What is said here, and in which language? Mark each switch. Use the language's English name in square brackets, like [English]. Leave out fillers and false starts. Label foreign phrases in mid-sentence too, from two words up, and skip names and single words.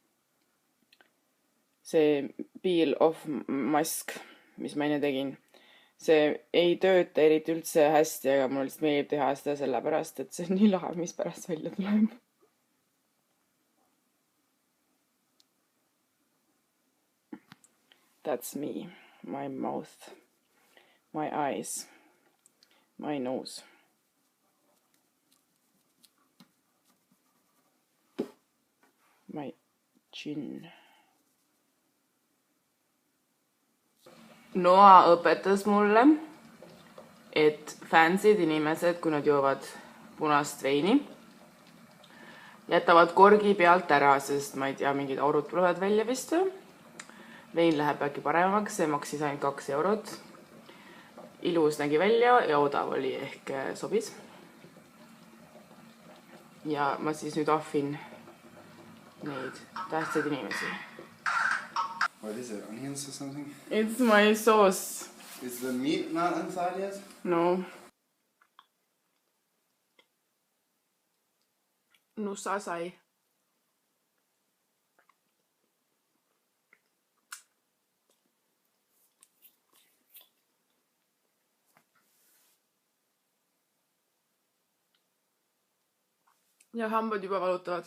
[Estonian] See [English] peel off mask, [Estonian] mis ma enne tegin. See ei tööta eriti üldse hästi, aga mul lihtsalt meeldib teha seda sellepärast, et see on nii lahe, mis pärast välja tuleb. [English] That's me. My mouth. My eyes. My nose. My chin. [Estonian] Noa õpetas mulle, et fansid inimesed, kui nad joovad punast veini, jätavad korgi pealt ära, sest ma ei tea, mingid aurud tulevad välja vist. Vein läheb äkki paremaks, see maksis ainult 2 eurot. Ilus nägi välja ja odav oli ehk sobis. Ja ma siis nüüd ahvin neid tähtsaid inimesi. [English] What is it? Onions or something? It's my sauce. Is the meat not inside yet? No. [Estonian] Nussa sai. Ja hambad juba valutavad.